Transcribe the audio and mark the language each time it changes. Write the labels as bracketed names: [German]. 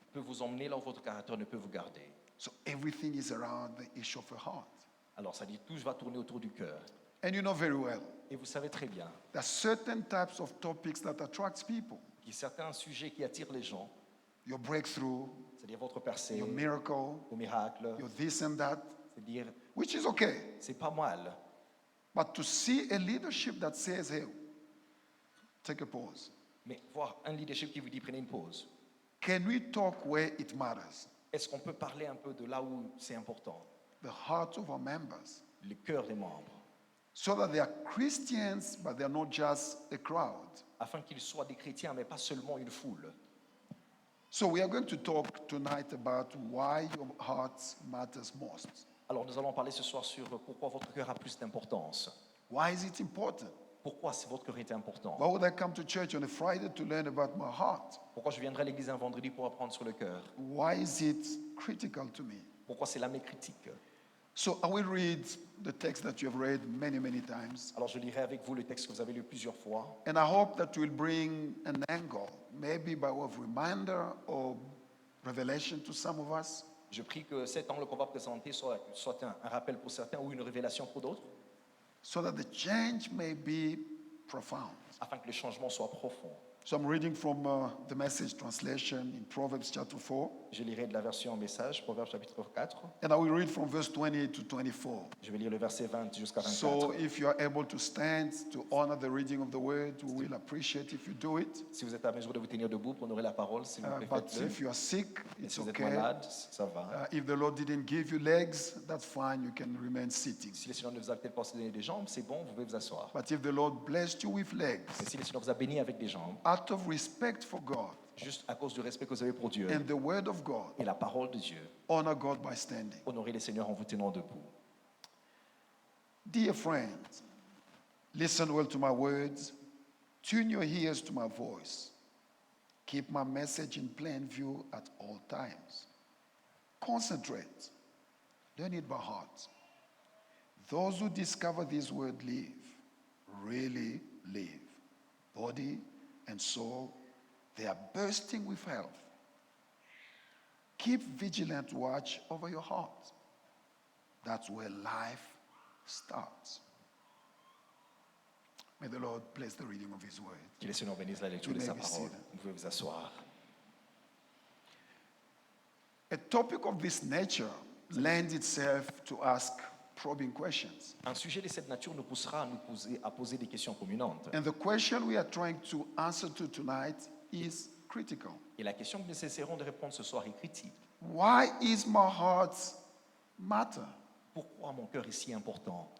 [French] peut vous emmener là où votre caractère ne peut vous garder. [English] So everything is around the issue of a heart. [French] Alors ça dit, tout va tourner autour du cœur. [English] And you know very well, [French] Et vous savez très bien [English] there are certain types of topics that attracts people. [French] qu'il y a certains sujets qui attirent les gens, [English] Your breakthrough, [French] c'est-à-dire votre percée, [English] your miracle, [French] vos miracles, [English] your this and that, [French] c'est-à-dire, [English] which is okay. [French] c'est pas mal. [English] But to see a leadership that says, hey, take a pause. [French] Mais voir un leadership qui vous dit prenez une pause. [English] Can we talk where it matters? [French] Est-ce qu'on peut parler un peu de là où c'est important? [English] The hearts of our members. [French] Le cœur des membres. [English] So that they are Christians, but they are not just a crowd. [French] Afin qu'ils soient des chrétiens, mais pas seulement une foule. [English] So we are going to talk tonight about why your heart matters most. [French] Alors nous allons parler ce soir sur pourquoi votre cœur a plus d'importance. [English] Why is it important? [French] Pourquoi votre cœur est important? [English] Why would I come to church on a Friday to learn about my heart? [French] Pourquoi je viendrai à l'église un vendredi pour apprendre sur le cœur? [English] Why is it critical to me? [French] Pourquoi c'est là mes critiques? [English] So I will read the text that you have read many, many times. [French] Alors je lirai avec vous le texte que vous avez lu plusieurs fois. [English] And I hope that will bring an angle, maybe by way of reminder or revelation to some of us. [French] Je prie que cet angle qu'on va présenter soit un rappel pour certains ou une révélation pour d'autres, [English] So that the change may be profound. [French] afin que le changement soit profond. [English] So I'm reading from the Message translation in Proverbs chapter 4. [French] Je lirai de la version message, Proverbes chapitre 4. [English] And I will read from verse 20 to 24. [French] Je vais lire le verset 20 jusqu'à 24. [English] So if you are able to stand to honor the reading of the word, we will appreciate if you do it. [French] Si vous êtes à mesure de vous tenir debout pour honorer la parole, s'il vous plaît, [English] But [French] faites-le. [English] if you are sick, [French] Et [English] it's [French] si vous êtes [English] okay. [French] malade, ça va. [English] If the Lord didn't give you legs, that's fine. You can remain sitting. [French] Si le Seigneur ne vous a peut-être pas donné des jambes, c'est bon, vous pouvez vous asseoir. [English] But if the Lord blessed you with legs, [French] Mais si le Seigneur vous a béni avec des jambes, [English] out of respect for God [French] juste à cause du respect que vous avez pour Dieu [English] and the word of God, [French] et la parole de Dieu, [English] honor God by standing. [French] honorez le Seigneur en vous tenant debout. [English] Dear friends, listen well to my words. Tune your ears to my voice. Keep my message in plain view at all times. Concentrate. Learn it by heart. Those who discover this word live, really live. Body and soul, they are bursting with health. Keep vigilant watch over your heart. That's where life starts. May the Lord bless the reading of His word. [French] Que le Seigneur bénisse la lecture [English] You [French] de [English] may [French] sa [English] be [French] parole. [English] seated. [French] Vous pouvez vous asseoir. [English] A topic of this nature lends itself to ask probing questions. [French] Un sujet de cette nature nous poussera à poser des questions communantes. [English] And the question we are trying to answer to tonight is critical. [French] Et la question que nous essaierons de répondre ce soir est critique. [English] Why is my heart matter? [French] Pourquoi mon cœur est si important?